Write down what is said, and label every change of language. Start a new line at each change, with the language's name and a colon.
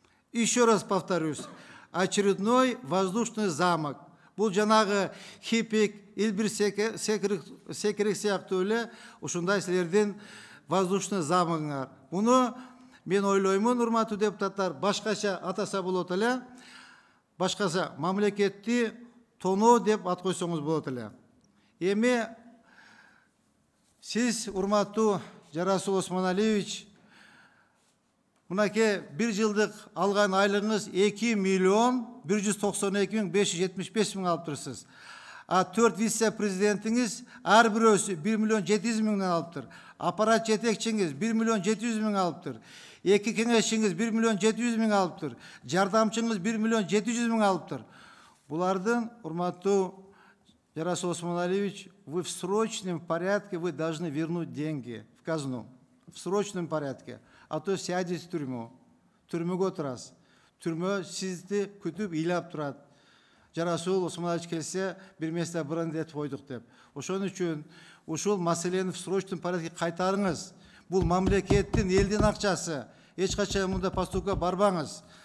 Russian: Еще раз повторюсь, очередной воздушный замок.
Kyrgyz: Бул жанагы Хипик, Илбир Секирик сыяктуу эле ушундай силердин
Russian: воздушный
Kyrgyz: замогуңар. Муну мен ойлоймун, урматтуу депутаттар, башкача атаса болот эле, башкача мамлекетти тоноо деп ат койсоңуз болот эле. Эми сиз, урматтуу Жарасул Осмоналиевич, мынакей 1 жылдык алган айлыгыңыз 2 миллион 192 миң 575 миң алып турсуз. 4 вице-президентиңиз ар бирөөсү 1 миллион 700 миңден алыптыр. Аппарат жетекчиңиз 1 миллион 700 миң алыптыр. 2 кеңешчиңиз 1 миллион 700 миң алыптыр. Жардамчыңыз 1 миллион 700 миң алыптыр. Булардын, урматтуу
Russian: Жарасул Осмоналиевич, вы в срочном порядке вы должны вернуть деньги в казну. В срочном порядке. А то сядете в тюрьму.
Kyrgyz: Түрмөгө турасыз. Түрмө сизди күтүп ыйлап турат. Жарасул Осмоналиевич келсе, бир месте брендет койдук деп. Ошон үчүн ушул маселени
Russian: в срочном порядке
Kyrgyz: кайтарыңыз. Бул мамлекеттин, элдин акчасы. Эч качан мында поступка барбаңыз.